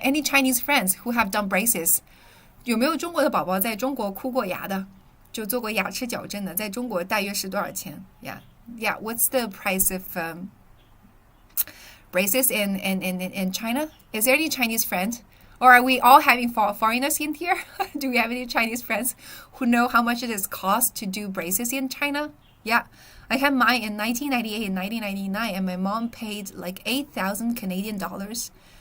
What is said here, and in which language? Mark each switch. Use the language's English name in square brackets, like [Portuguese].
[English] Any Chinese friends who have done braces? [Chinese] 有没有中国的宝宝在中国箍过牙的？就做过牙齿矫正的，在中国大约是多少钱？ [English] Yeah. What's the price of braces in China? Is there any Chinese friend? Or are we all having foreigners in here? Do we have any Chinese friends who know how much it is cost to do braces in China? Yeah, I had mine in 1998 and 1999, and my mom paid like 8,000 Canadian dollars.